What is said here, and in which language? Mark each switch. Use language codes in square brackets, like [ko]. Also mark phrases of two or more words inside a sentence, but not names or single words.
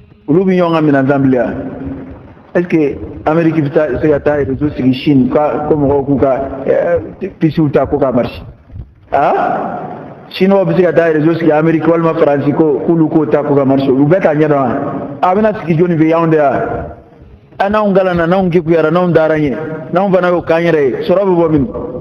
[bm] olu bi ɲɔgɔn ka minɛn tan bilen wa [fr] est ce que [bm] Amérique bɛ se ka taa réseau sigi Chine ko mɔgɔw k'u ka pisiw ta ko ka [fr] marché Chinois [bm] bɛ se ka taa réseau sigi Amérique walima Faransi ko k'olu k'o ta ko ka marché olu bɛɛ t'a ɲɛ dɔn wa a bɛna sigi jɔnni fɛ y'anw de wa n'anw kalanna n'anw kekuyara n'anw dara ɲɛ n'anw fana y'o k'an yɛrɛ ye sɔrɔ bɛ bɔ min